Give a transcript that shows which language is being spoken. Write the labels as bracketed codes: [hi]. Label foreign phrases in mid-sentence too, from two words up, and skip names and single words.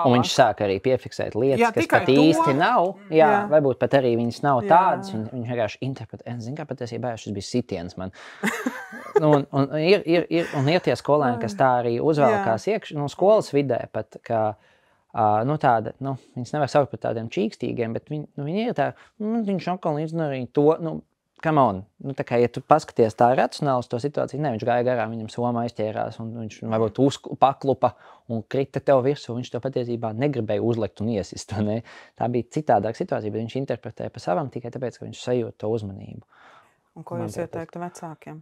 [lv] Un viņš sāk arī piefiksēt lietas, kas pat īsti nav, varbūt pat arī viņas nav tādas, viņš vienkārši interpretē, zin kā patiesībā šis bija sitiens man. Ir tie skolēni, kas tā arī uzvelkās iekšā, skolas vidē pat, ka tāda, viņas nevar saukt par tādiem čīkstīgiem, bet viņi ir tā, viņš atkal izdarīja to, [en] come on, [lv] tā kā, ja tu paskaties tā racionāli uz to situāciju, viņš gāja garām, viņam soma aizķērās, un viņš varbūt paklupa un krita tev virsū, viņš to patiesībā negribēja uzlikt un iesist, ne? Tā bija citādāka situācija, bet viņš interpretēja pa savam tikai tāpēc, ka viņš sajūt to uzmanību. Un ko jūs ieteiktu vecākiem?